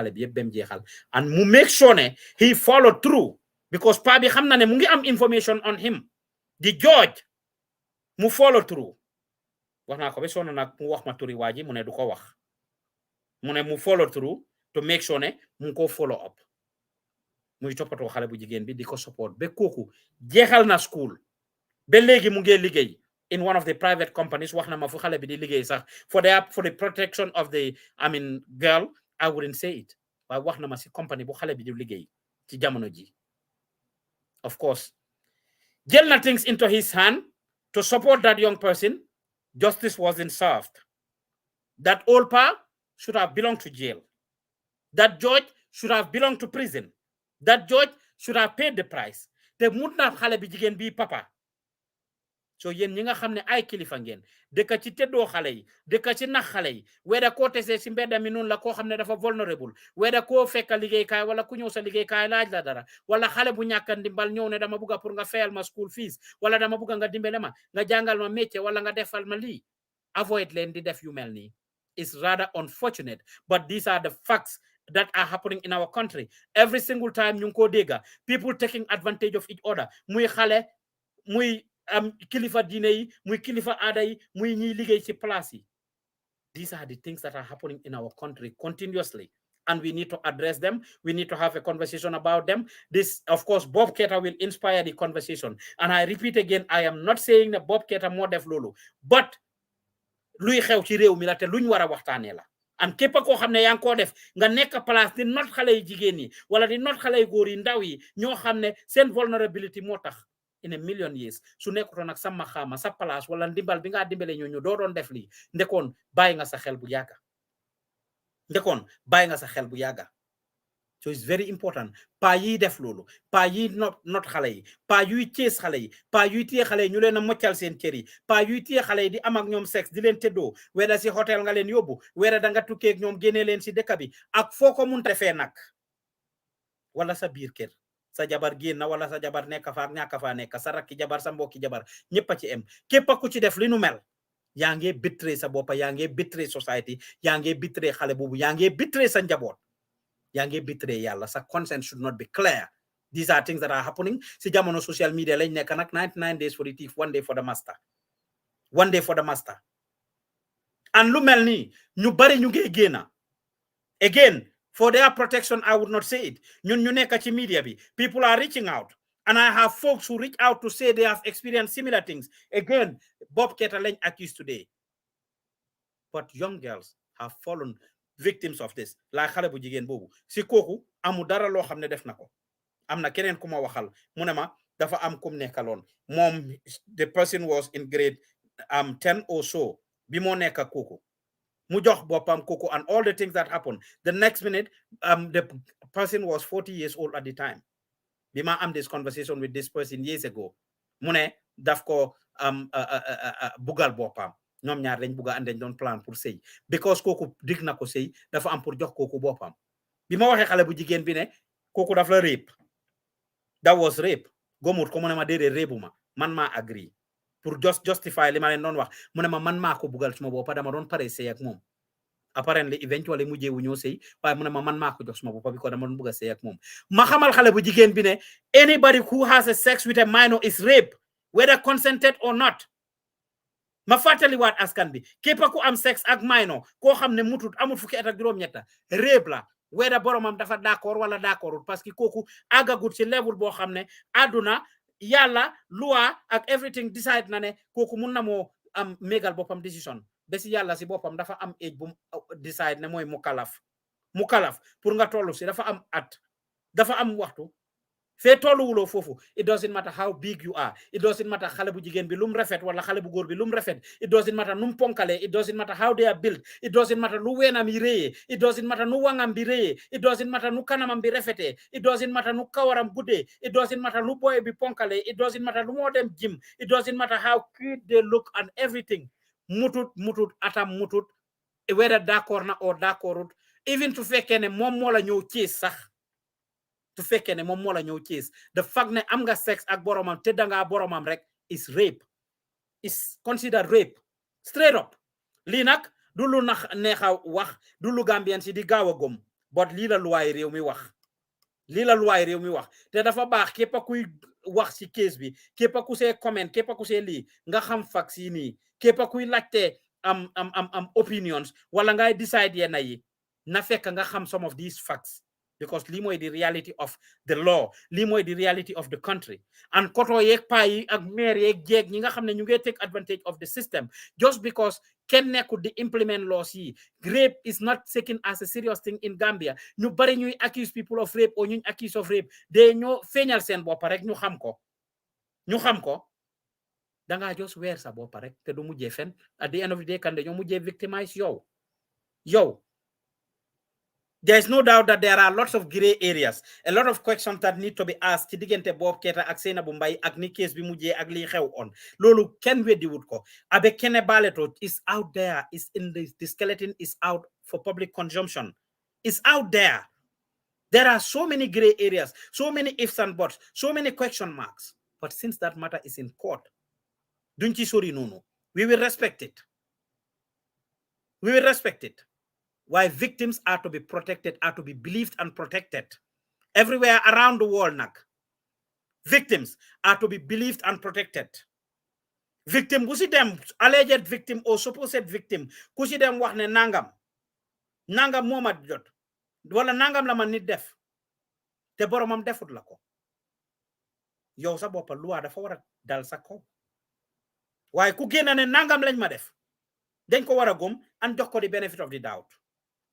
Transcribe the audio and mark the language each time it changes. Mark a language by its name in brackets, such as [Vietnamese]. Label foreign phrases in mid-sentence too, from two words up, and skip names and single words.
[Wolof] xale bi yëpp bem jeexal and mu [English] make sure [Wolof] ne [English] he followed through because [Wolof] Pabi xam na ne mu ngi am [English] information on him the judge [Wolof] mu [English] follow through [Wolof] wax naa ko ba sonn nag mu wax ma turi waa ji mu ne du ko wax mu ne mu [English] follow through to make sure [Wolof] ne mu ko [English] follow up [Wolof] muy toppatoo xale bu jigéen bi di ko support ba kooku jeexal na school ba léegi mu ngi liggéey [English] in one of the private companies [Wolof] wax na ma fu xale bi di liggéey sax [English] for the protection of the girl I wouldn't say it [Wolof] waaye wax na ma si company bu xale bi di liggéey ci jamono ji [English] of course [Wolof] jël na [English] things into his hand to support that young person. Justice wasn't served. That old pa should have belonged to jail. That judge should have belonged to prison. That judge should have paid the price. [Wolof] Te mut na xale bi jigéen bi papa. So yéen ñi nga xam ne ay kilifa ngeen dëkk ci teddoo xale yi dëkk ci nax xale yi weda koo tesee si mbedda mi noonu la koo xam ne dafa vulnerable weda koo fekka liggéeykaay wala ku ñëw sa liggéeykaay laaj la dara wala xale bu ñàkk ndimbal ñëw ne dama bugga pour nga fayal ma [English] school fees [Wolof] wala dama bugga nga dimbale ma nga jàngal ma métier wala nga defal ma lii avoid leen di def yu mel nii. [English] It's rather unfortunate but these are the facts that are happening in our country. Every single time [Wolof] ñu ngi ko dégga [English] people taking advantage of each other [Wolof] muy xale muy kilifa diine yi muy kilifa aada yi muy ñi liggéey ci place yi. [English] These are the things that are happening in our country continuously and we need to address them. We need to have a conversation about them. This of course Bob Keita will inspire the conversation and I repeat again I am not saying that Bob Keita [Wolof] moo def loolu but luy xew ci réew mi la te luñ war a waxtaanee la and képp koo xam ne yaa ngi koo def nga nekk place di not xale yi jigéen yi wala di not xale yi góor yi ndaw yi ñoo xam ne seen vulnerability moo tax [English] in a million years [Wolof] su nekkutoon nag sa maxaama sa place wala ndimbal bi nga dimbale ñooñu doo doon def lii ndekoon bàyyi nga sa xel bu yàgga ndekoon bàyyi nga sa xel bu yàgga [English] so it's very important [Wolof] pa yi def loolu pa yi not xale yi pa yuy tees xale yi pa yuy téye xale yi ñu leen a moccal seen kër yi pa yuy téye xale yi di am ak ñoom sexe di leen tëddoo weda si hôtel nga leen yóbbu weda da nga tukkee ak ñoom génnee leen si dëkk bi ak foo ko mun defee nag wala sa biir kër sa jabar génn wala sa jabar nekk fa ak ñàkk fa nekk sa rakki jabar sa mbokki jabar ñëpp a ci em képp ku ci def li nu mel yaa ngi betray sa boppa yaa ngi [English] betray society [Wolof] yaa ngi betray xale boobu yaa ngi betray sa njaboot yaa ngi betray yàlla sa [English] consent should not be clear. These are things that are happening [Wolof] si jamono [English] social media [Wolof] lañ nekk nag [English] 99 days for the thief, 1 day for the master. 1 day for the master. And [Wolof] lu mel nii ñu bari ñu ngi génna [English] again for their protection I would not say it [Wolof] ñun ñu nekk ci media bi [English] people are reaching out and I have folks who reach out to say they have experienced similar things. Again, Bob Keita lañ accused today, but young girls have fallen victims of this. [Wolof] La xale bu jigéen boobu si kooku amu dara loo xam ne def na ko. Am na keneen ku ma waxal mu ne ma dafa am kum nekkaloon moom [English] the person was in grade 10 or so [Wolof] bi moo nekk kooku mu jox boppam kooku [English] and all the things that happened. The next minute the person was 40 years old at the time. [Wolof] Bi ma am [English] this conversation with this person years ago [Wolof] mu ne daf ko bugal boppam ñoom ñaar dañ buga and dañ doon plan pour sëy because kooku dig na ko sëy dafa am pour jox kooku boppam. Bi ma waxee xale bu jigéen bi ne kooku daf la rape, [English] that was rape, [Wolof] gomut ko mu ne ma déedéet rape ma man maa agree pour justify li ma leen doon wax mu ne ma man maa ko bugal suma boppa dama doon pare sëy ak moom. [English] Apparently eventually [Wolof] mujjee wu ñoo sëy waaye mu ne ma man maa ko jox suma boppa bi ko dama doon bëgg a sëy ak moom. Ma xamal xale bu jigéen bi ne [English] anybody who has a sex with a minor is rape whether consented or not. [Wolof] Ma fàttali waat askan bi képp ku am sex ak minor koo xam ne mutut amul fukki at ak juróom-ñetta rape la weda boromam dafa d'accord wala d'accordul [French] parce que [Wolof] kooku àggagut ci level boo xam ne àdduna yàlla loi ak everything decide na ne kooku mun na moo am mégal boppam décision ba si yàlla si boppam dafa am age bu decide ne mooy mukalaf pour nga tollu si dafa am at dafa am waxtu fee tolluwuloo foofu [English] it doesn't matter how big you are, it doesn't matter [Wolof] xale bu jigéen bi lum rafet wala xale bu góor bi lum rafet, [English] it doesn't matter [Wolof] num ponkale, [English] it doesn't matter how they are built, it doesn't matter [Wolof] nu weenam yi réyee, [English] it doesn't matter [Wolof] nu wangam bi réyee, [English] it doesn't matter [Wolof] nu kanamam bi rafetee, [English] it doesn't matter [Wolof] nu kawaram guddee, [English] it doesn't matter [Wolof] nu boy bi ponkale, [English] it doesn't matter [Wolof] nu moo dem [English] gym, it doesn't matter how cute they look and everything. [Wolof] Mutut atam mutut whether d'accord na or d'accordut, even to fekkee ne moom moo la ñëw ci sax to fekkee ne moom moo la ñëw ci [English] the fact [Wolof] ne am nga sex ak boromam te danga boromam rek [English] is rape, is considered rape straight up. [Wolof] Lii nag du lu neexa wax du lu Gambien si di gaaw a gom but lii la luwaay réew mi wax, lii la luwaay réew mi wax te dafa baax képp kuy wax si case bi képp ku [English] see comment [Wolof] képp ku see lii nga xam facts yi nii képp kuy laajte am opinions wala ngay decide yenn yi na fekk nga xam [English] some of these facts because [Wolof] lii mooy [English] the reality of the law, [Wolof] lii mooy [English] the reality of the country. [Wolof] And koto yeeg paa yi ak maire yeeg jeeg ñi nga xam ne ñu ngi [English] take advantage of the system just because [Wolof] kenn nekkul di [English] implement laws [Wolof] yi. [English] Rape is not taken as a serious thing in Gambia. [Wolof] ñu bari ñuy [English] accuse people of rape or [Wolof] ñuy accuse of rape de ñoo feeñal seen bopp rek ñu xam ko danga just weer sa bopp rek te du mujjee fen [English] at the end of the day [Wolof] kan de ñoo mujjee victimize yow. [English] There is no doubt that there are lots of gray areas, a lot of questions that need to be asked [Wolof] ci diggante Bob Keita ak Sainabou Mbye ak ni case bi mujjee ak li xew on loolu kenn weddi wut ko. [English] Abe Kene Baleto is out there, is in the skeleton is out for public consumption, is out there. There are so many gray areas, so many ifs and buts, so many question marks, but since that matter is in court [Wolof] duñ ci sori noonu, [English] we will respect it. Why victims are to be protected, are to be believed and protected. Everywhere around the world, victims are to be believed and protected. Victim, [Wolof] ku si dem, [English] alleged victim or supposed victim, [Wolof] ku si dem wax ne nangam moo ma jot, wala nangam la ma nit def, te boromam defut la ko. Yow sa boppa luwa dafa war a dal sa kaw. Waaye ku génn ne nangam lañ ma def, dañ ko war a gëm and jox ko [English] the benefit of the doubt.